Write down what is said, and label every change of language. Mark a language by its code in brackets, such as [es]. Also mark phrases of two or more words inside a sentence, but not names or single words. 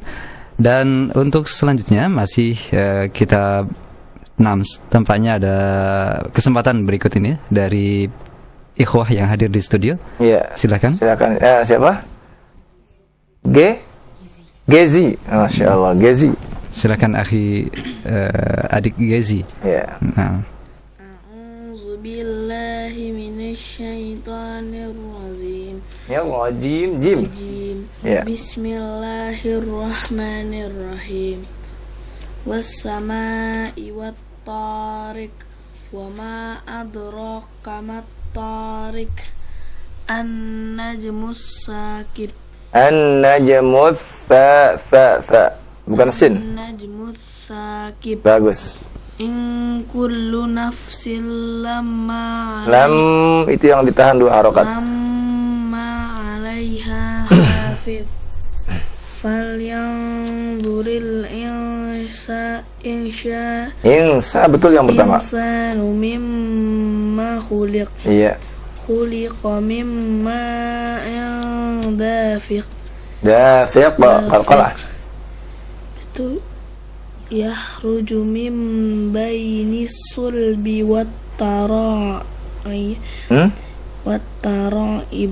[id] Dan untuk selanjutnya masih kita tampaknya ada kesempatan berikut ini dari ikhwah yang hadir di studio. Iya. Silakan. Silakan. Siapa? Gezi. [ar] ما شاء الله, Gezi. [id] Silakan akhi adik Gezi. Iya. Nah. [ar] أعوذ بالله من الشيطان الرجيم. [id] Ya, rajim, jim. Ya. [ar] بسم الله الرحمن الرحيم. والسماء والطارق وما أدراك ما الطارق. النجم الثاقب. [id] An-najmus fa. Bukan sin. [ar] النجم الثاقب. [id] Bagus. [ar] إن كل نفس لما [id] Lam itu yang ditahan 2 harokat. [ar] لما عليها حافظ. فلينظر [id] Insa betul yang pertama. [ar] الإنسان مما خلق. [id] Iya. [ar] خلق مما دافق. دافق قلقلة. Itu يخرج من بين الصلب والترائب.